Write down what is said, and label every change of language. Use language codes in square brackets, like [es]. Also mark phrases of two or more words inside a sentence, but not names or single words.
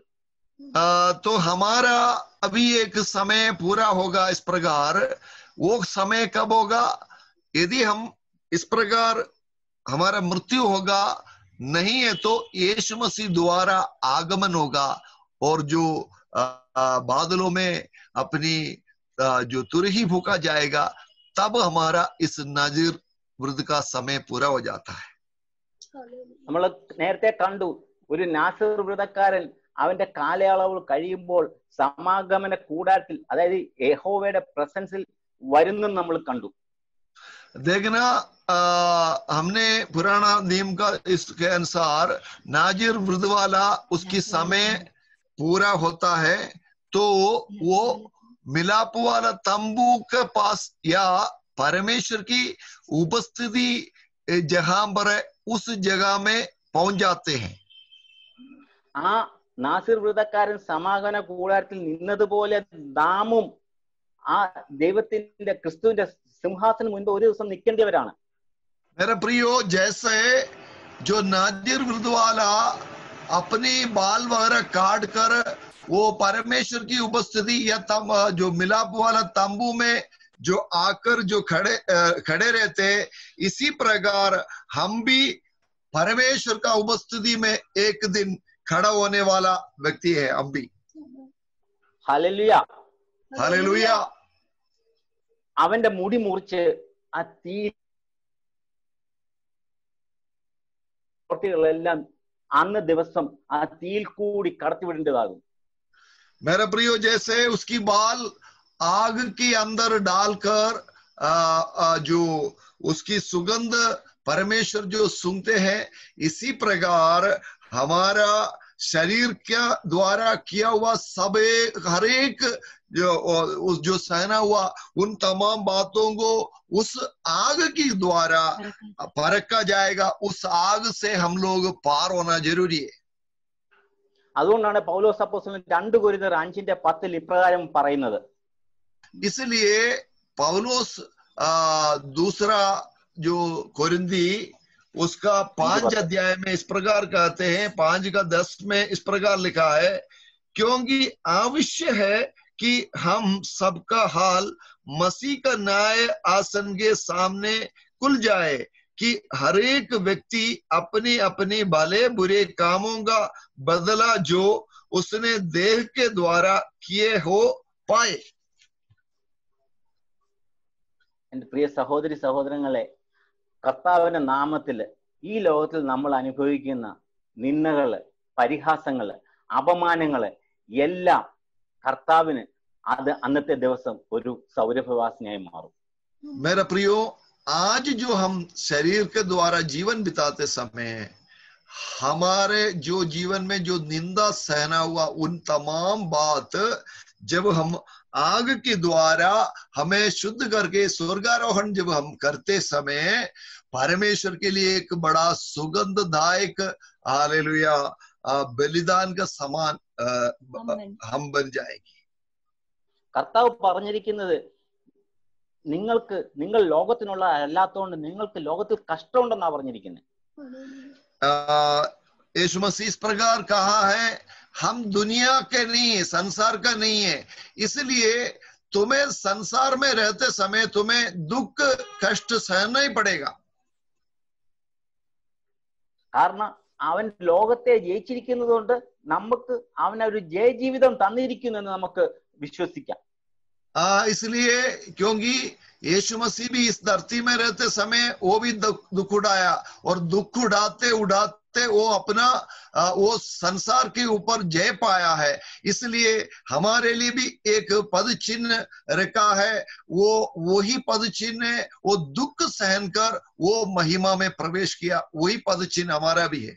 [hi] तो हमारा अभी एक समय पूरा होगा इस प्रकार. वो समय कब होगा? यदि हम इस प्रकार हमारा मृत्यु होगा, नहीं है तो यीशु मसीह द्वारा आगमन होगा और जो बादलों में अपनी जो तुरही फूका जाएगा, तब हमारा इस नाजिर वृद्ध का समय पूरा हो जाता है। [ml] നമ്മൾ നേരത്തെ കണ്ടു, ഒരു നാസർ വ്രതക്കാരൻ അവന്റെ കാലയളവ് കഴിയുമ്പോൾ സമാഗമന കൂടാരത്തിൽ, അതായത് യഹോവയുടെ പ്രസൻസിൽ വരുന്നെന്ന് നമ്മൾ കണ്ടു. [hi] देखना हमने पुराना नियम का इसके अनुसार नाजिर वृद्ध वाला उसकी समय पूरा होता है तो वो मिलाप वाला तंबू के पास या परमेश्वर की उपस्थिति जहां पर उस जगह में पहुंच जाते हैं. [ml] ആ നാസിർ വ്രതക്കാരൻ സമാഗമന കൂടാരത്തിൽ നിന്നതുപോലെ നാമും ആ ദൈവത്തിന്റെ ക്രിസ്തുവിന്റെ സിംഹാസനം മുൻപ് ഒരു ദിവസം നിൽക്കേണ്ടവരാണ്. [hi] मेरे प्रियो, जैसे जो नाजिर वृद्ध वाला अपनी बाल वगैरह काट कर वो परमेश्वर की उपस्थिति या जो मिलाप वाला तंबू में जो आकर जो खड़े रहते, इसी प्रकार हम भी परमेश्वर का उपस्थिति में एक दिन खड़ा होने वाला व्यक्ति है. हम भी [ml] ഹല്ലേലൂയ. [hi] हालेलुया. [ml] അവന്റെ മുടി മുറിച്ച് ആ തീ െല്ലാം അന്ന് ദിവസം ആ തീയിൽ കൂടി കടത്തിവിടേണ്ടതാകും. [hi] मेरे प्रियो, जैसे उसकी बाल आग के अंदर डालकर जो उसकी सुगंध परमेश्वर जो सूंघते हैं, इसी प्रकार हमारा शरीर के द्वारा किया हुआ सब हर एक जो सहना हुआ उन तमाम बातों को उस आग की द्वारा परखा जाएगा. उस आग से हम लोग पार होना जरूरी है. [ml] അതുകൊണ്ടാണ് പൗലോസ് അപ്പോസ്തലൻ 2 കൊരിന്ത്യർ 5:10 ഇപ്രകാരം പറയുന്നത്. [hi] इसलिए पौलुस दूसरा जो कोरिंदी उसका 5 अध्याय में इस प्रकार कहते हैं, 5:10 में इस प्रकार लिखा है, क्योंकि आवश्यक है कि हम सबका हाल मसीह का न्याय आसन के सामने खुल जाए कि हर एक व्यक्ति अपने अपने भले बुरे कामों का बदला जो उसने देह के द्वारा किए हो पाए. [ml] എന്റെ പ്രിയ സഹോദരി സഹോദരങ്ങളെ, കർത്താവിന്റെ നാമത്തിൽ ഈ ലോകത്തിൽ നമ്മൾ അനുഭവിക്കുന്ന നിന്ദകള്, പരിഹാസങ്ങള്, അപമാനങ്ങള് എല്ലാം കർത്താവിന് അത് അന്നത്തെ ദിവസം ഒരു സൗരഭ്യവാസനയായി മാറും. [hi] मेरा प्रियो, आज जो हम शरीर के द्वारा जीवन बिताते समय हमारे जो जीवन में जो निंदा सहना हुआ उन तमाम बात जब हम आग के द्वारा हमें शुद्ध करके स्वर्गारोहण जब हम करते समय परमेश्वर के लिए एक बड़ा सुगंधदायक हालेलुया बलिदान का समान हम बन जाएंगे. [ml] കർത്താവ് പറഞ്ഞിരിക്കുന്നത്, നിങ്ങൾ ലോകത്തിനുള്ള അല്ലാത്തതുകൊണ്ട് നിങ്ങൾക്ക് ലോകത്തിൽ കഷ്ടമുണ്ടെന്നാ പറഞ്ഞിരിക്കുന്നത്. [hi] यीशु मसीह इस प्रकार कहा है, हम दुनिया के नहीं है, संसार का नहीं है, इसलिए तुम्हें संसार में रहते समय तुम्हें दुख कष्ट सहना ही पड़ेगा. [ml] കാരണം അവൻ ലോകത്തെ ജയിച്ചിരിക്കുന്നത് കൊണ്ട് നമുക്ക് അവൻ ഒരു ജയജീവിതം തന്നിരിക്കുന്നു എന്ന് നമുക്ക് വിശ്വസിക്കാം. [hi] इसलिए क्योंकि यीशु मसीह भी इस धरती में रहते समय वो भी दुख उड़ाया और दुख उड़ाते उड़ाते वो अपना वो संसार के ऊपर जय पाया है. इसलिए हमारे लिए भी एक पद चिन्ह रखा है, वो वही पद चिन्ह है, वो दुख सहन कर वो महिमा में प्रवेश किया, वही पद चिन्ह हमारा भी है.